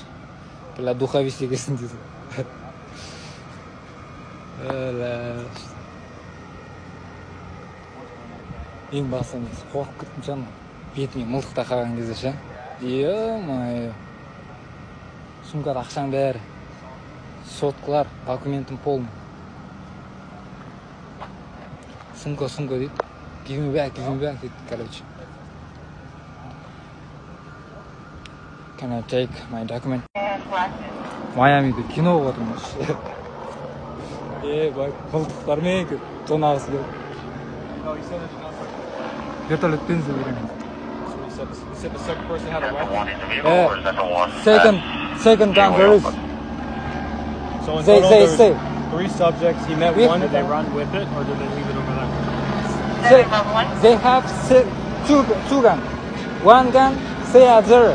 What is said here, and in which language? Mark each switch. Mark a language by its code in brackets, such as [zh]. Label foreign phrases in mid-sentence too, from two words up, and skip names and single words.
[kk] Бля, духовист екенсің дейді. Ең басты несі қорқып кеттім ше, бетіме мылтықта қараған кезде ше. Е-май. Сумкада ақшаң бәрі. Соткалар, документім полный. Сумка дейді. [en] Give me back [kk] дейді, короче. [en] Can I take my document? [kk] Майамиде кино болып отырмыз. Бай, мылтықтармен тонағысы келіп. Вертолетпен зіберемін. [en] You said the second person had a weapon? Second gun, there is. So in total, They there's 3 subjects. He met one. Did they run with it, or did they leave it over there? They have two guns. One gun, stay at there.